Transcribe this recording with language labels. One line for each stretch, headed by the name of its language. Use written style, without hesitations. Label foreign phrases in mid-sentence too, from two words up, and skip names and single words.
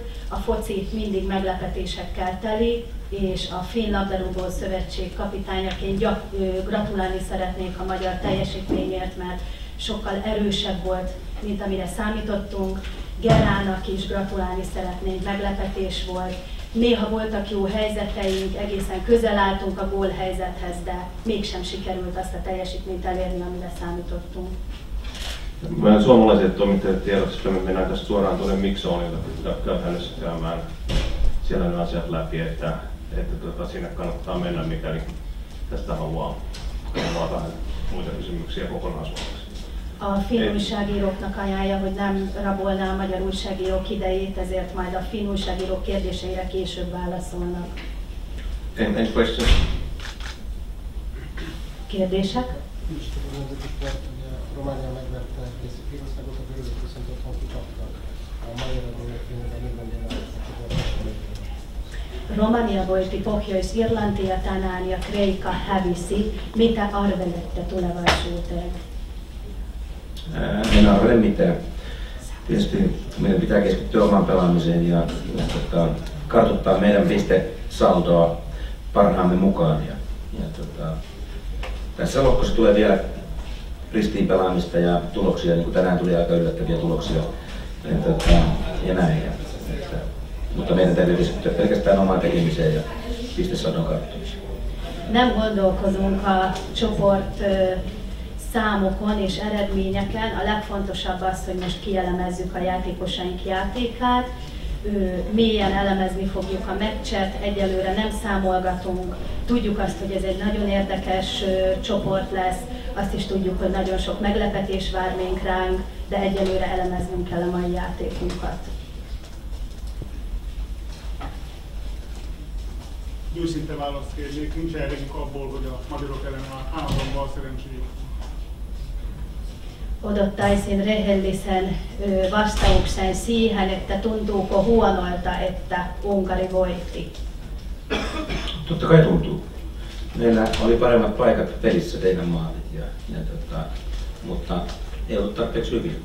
Hungarian: A foci mindig meglepetésekkel teli, és a Finn labdarúgó szövetség kapitányaként gratulálni szeretnék a magyar teljesítményért, mert sokkal erősebb volt, mint amire számítottunk. Gerának is gratulálni szeretnénk, meglepetés volt. Néha voltak jó helyzeteink, egészen közel álltunk a gólhelyzethez, de mégsem sikerült azt a teljesítményt elérni, amire számítottunk.
Finnish: Meidän suomalaiset toimittajat tiedoksimme me mennään tästä suoraan tuonne Miksoonilta käytännössä käymään siellä ne asiat läpi, että sinne kannattaa mennä, mikäli tästä haluaa vähän muita kysymyksiä kokonaisuudessaan.
Hungarian: A finn újságíróknak ajánlja, hogy nem rabolná a magyar újságírók idejét, ezért majd a finn újságírók kérdéseire később válaszolnak.
English: Any questions?
Hungarian: Kérdések? Románia megverte Írországot, a görögök viszont otthon kikaptak. A mai eredmények fényében mit gondolják a csoportos?
Finnish: Romania voitti Pohjois Irlantia tänään ja Kreikka hävisi. Mitä arvelette tulevaisuuteen? En arvele mitään. Tietysti meidän pitää keskittyä omaan pelaamiseen ja kartoittaa meidän pistesaldoa parhaamme mukaan. Tässä lohkossa tulee vielä ristiinpelaamista ja tuloksia, niin kuin tänään tuli aika yllättäviä tuloksia ja näin. Mutta meidän täytyy keskittyä pelkästään omaan tekemiseen ja pistesaldon karttumiseen.
Hungarian: Nem gondolkozunk a csoport számokon és eredményeken. A legfontosabb az, hogy most kielemezzük a játékosaink játékát. Mélyen elemezni fogjuk a meccset, egyelőre nem számolgatunk. Tudjuk azt, hogy ez egy nagyon érdekes csoport lesz, azt is tudjuk, hogy nagyon sok meglepetés vár még ránk, de egyelőre elemeznünk kell a mai játékunkat. Őszinte választ kérnék, nincs elégünk abból, hogy a magyarok ellen állandóan bal szerencséjük.
Finnish: Odottaisin rehellisen vastauksen siihen, että tuntuuko huonolta, että Unkari voitti. Totta kai tuntuu. Meillä oli paremmat paikat pelissä teidän maalit, mutta ei ollut tarpeeksi hyvin.